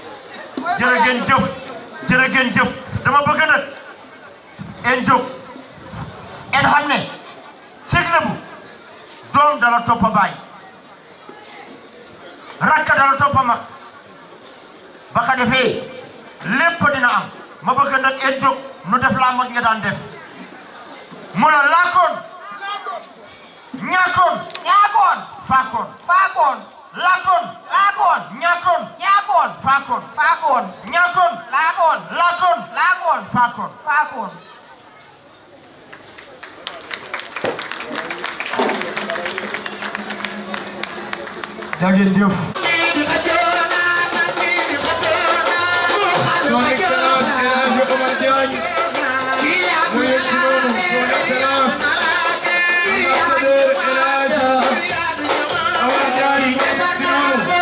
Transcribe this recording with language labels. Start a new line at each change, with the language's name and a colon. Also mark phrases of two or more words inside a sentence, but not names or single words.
Wolof: jërë ngeen jëf dama bëgg nag en jóg en xam ne sëg Lebu doom dala toppa baay rakka dala toppa mag ba ka defee lépp dina am ma bëgg nag en jóg nu def la mag nga daan def mu la laakoon ñaakoon faakoon laakoon ñaakoon faakoon ñaakoon laakoon faakoon jageen jëf
French: Son Excellence
Wolof: El Hadji Omar Diagne mu yegg si noonu
French: Son Excellence ambassadeur
Wolof: El Hadji Omar Diagne mu yegg si noonu